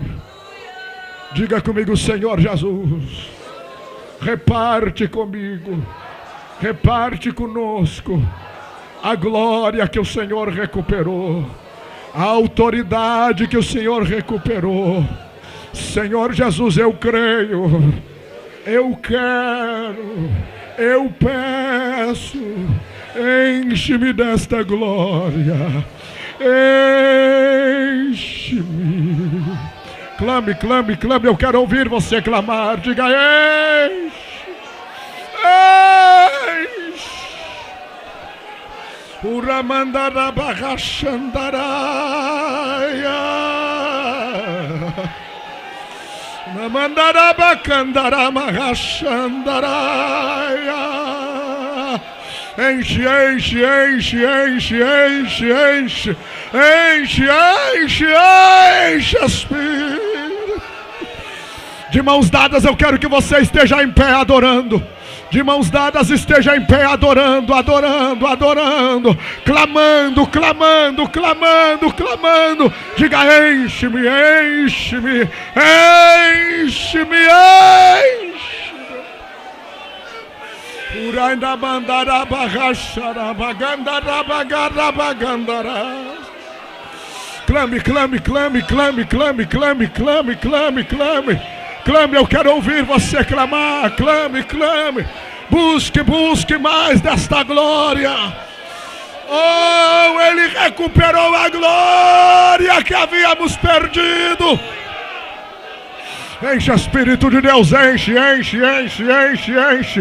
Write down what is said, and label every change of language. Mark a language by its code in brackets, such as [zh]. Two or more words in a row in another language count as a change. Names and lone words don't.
[pt] Diga comigo: Senhor Jesus, reparte comigo, reparte conosco a glória que o Senhor recuperou, a autoridade que o Senhor recuperou. Senhor Jesus, eu creio, eu quero, eu peço, enche-me desta glória, enche-me. Clame, clame, clame, eu quero ouvir você clamar. Diga: enche, enche. Uramandarabachandaraia, Namandarabacandaramarachandaraia. Enche, enche, enche, enche, enche, enche, enche, enche, enche, Espírito. De mãos dadas eu quero que você esteja em pé adorando. De mãos dadas esteja em pé adorando, adorando, adorando, clamando, clamando, clamando, clamando. Diga: enche-me, enche-me, enche-me, enche-me. Urainda bandara bagachara bagandara bagara bagandara. Clame, clame, clame, clame, clame, clame, clame, clame, clame. Clame, eu quero ouvir você clamar. Clame, clame. Busque, busque mais desta glória. Oh, Ele recuperou a glória que havíamos perdido. Enche, Espírito de Deus, enche, enche, enche, enche, enche.